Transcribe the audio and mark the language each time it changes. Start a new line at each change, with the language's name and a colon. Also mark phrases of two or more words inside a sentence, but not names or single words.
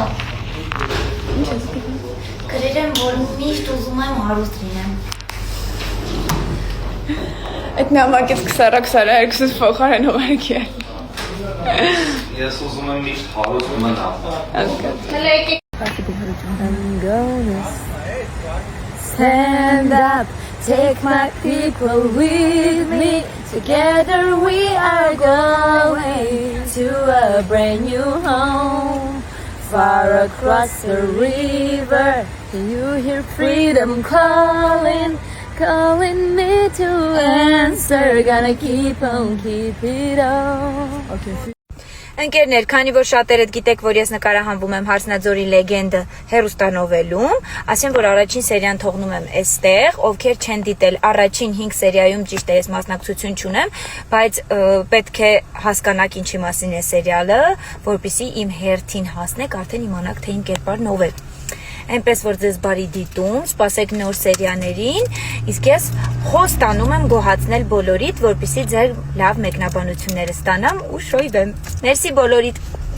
Armenian: Ինչ ես գրել։ գրել եմ, որ միշտ ուզում եմ հարուստ լինեմ։ Այդ նամակից 22 փոխարեն ուղարկել։ Ես ուզում եմ միշտ հարուստ մնալ
English: I'm gonna stand up, take my people with me. Together we are going to a brand new home. Far across the river, can you hear freedom calling? calling me to answer, gonna keep it on.
Armenian: Ընկերներ, քանի որ շատերդ գիտեք, որ ես նկարահանվում եմ Հարսնաձորի լեգենդը հեռուստանովելում, ասեմ, որ առաջին սերիան թողնում եմ այստեղ, ովքեր չեն դիտել առաջին 5 սերիայում ճիշտ է ես մասնակցություն չունեմ, բայց պետք է հասկանաք ինչի մասին է սերիալը, որպեսզի իմ հերթին հասնեք, արդեն իմանաք, թե իմ կերպարն ով է։ Այնպես որ ձեզ բարի դիտում, սպասեք նոր սերիաներին, իսկ ես խոստանում եմ գոհացնել բոլորիդ, որպեսզի ձեր լավ մեկնաբանությունները ստանամ ու շոյվեմ։ Մերսի բոլորիդ։